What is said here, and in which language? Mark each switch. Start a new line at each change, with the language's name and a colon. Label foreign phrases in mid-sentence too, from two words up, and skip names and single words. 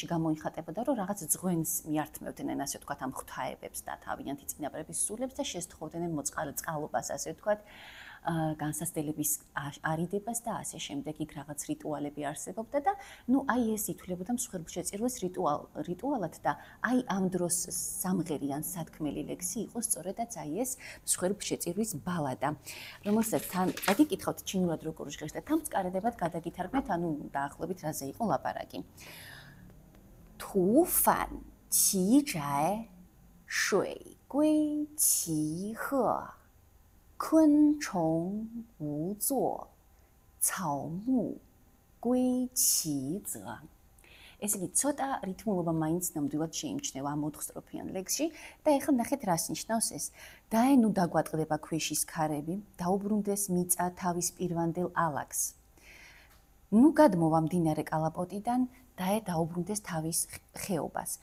Georgian: გამოიხატებოდა, რომ რაღაც ძღვენს მიართმევდნენ, ასე ვთქვათ, ამ ღვთაებებს და თავიანთი წინაპრების სულებს და შესთხოვდნენ მოწყალობას, ასე ვთქვათ, განსასწრების არიდებას და ასე შემდეგ იქ რაღაც რიტუალები არსებობდა და ნუ აი ეს ითვლებოდა მსხვერპლშეწირვის რიტუალად და აი ამ დროს სამღერი ან სათქმელი ლექსი იყო სწორედაც აი ეს მსხვერპლშეწირვის ბალადა, რომელსაც თან წაგიკითხავთ ჩინურად როგორ ჟღერს და თან მწყარედებად გადაგითარგმნეთ, ანუ დაახლოებით რაზე იყო ლაპარაკი.
Chinese: 土反其宅，水归其壑，昆虫无作，草木归其泽。
Georgian: ეს იგი ცოტა რითმულობა მაინც ნამდვილად შეიმჩნევა ამ 4 სტროფიან ლექსში და ეხლა ნახეთ რას ნიშნავს ეს. დაენუ დაგვატყდება ქვიშის ქარები, დაუბრუნდეს მიწა თავის პირვანდელ ალაგს. ნუ გადმოვა მდინარე კალაპოტიდან, დაუბრუნდეს თავის ხეობას.